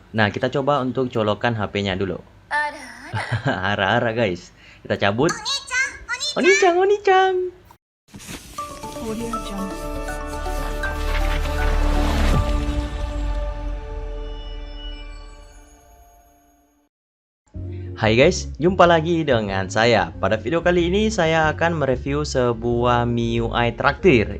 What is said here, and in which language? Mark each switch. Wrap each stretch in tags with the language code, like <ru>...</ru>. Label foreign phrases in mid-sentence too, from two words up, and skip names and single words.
<id>Nah, kita coba untuk colokan HP-nya dulu.</id> <ja>あらあら。</ja> <id>Hara-hara guys. Kita cabut.</id> <ja>お兄ちゃん、お兄ちゃん、お兄ちゃん.</ja> <id>Audio Jungle. Hai guys, jumpa lagi dengan saya. Pada video kali ini saya akan mereview sebuah MIUI traktir.</id>